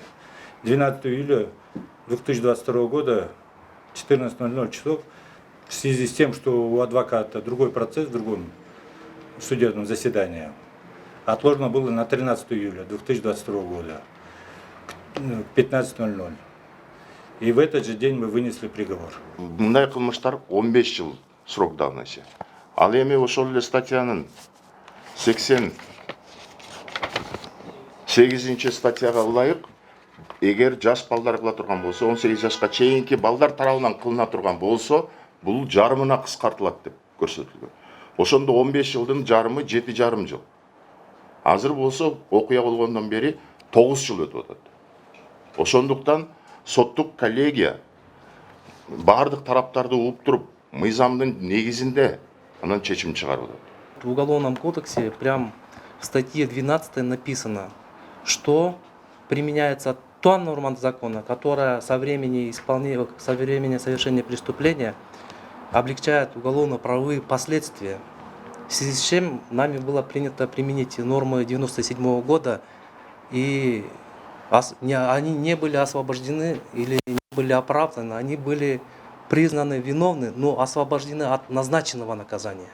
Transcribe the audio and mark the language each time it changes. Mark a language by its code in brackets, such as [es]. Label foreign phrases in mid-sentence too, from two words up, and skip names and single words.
[ru] 12 июля 2022 года 14:00 часов в связи с тем, что у адвоката другой процесс в другом судебном заседании, отложено было на 13 июля 2022 года к 15:00. И в этот же день мы вынесли приговор. [ky] Мындай кылмыштар 15 жыл [ru] срок давности. [ky] Ал эми ошол эле статьянын 88 статьяга ылайык, эгер жаш балдар кыла турган болсо, 18 жашка чейинки балдар тарабынан кылына турган болсо, бул жарымына кыскартылат деп көрсөтүлгөн. Ошондо 15 жылдын жарымы 7,5 жыл. Азыр болсо окуя болгондон бери 9 жыл өтүп атат. Ошондуктан соттук коллегия бардык тараптарды угуп туруп, мыйзамдын негизинде анан чечим чыгарып атат. [ru] В Уголовном кодексе прям в статье 12 написано, что применяется та норма закона, которая со времени совершения преступления облегчает уголовно-правовые последствия. В связи с чем нами было принято применить нормы 1997 года, и они не были освобождены или не были оправданы, они были признаны виновны, но освобождены от назначенного наказания.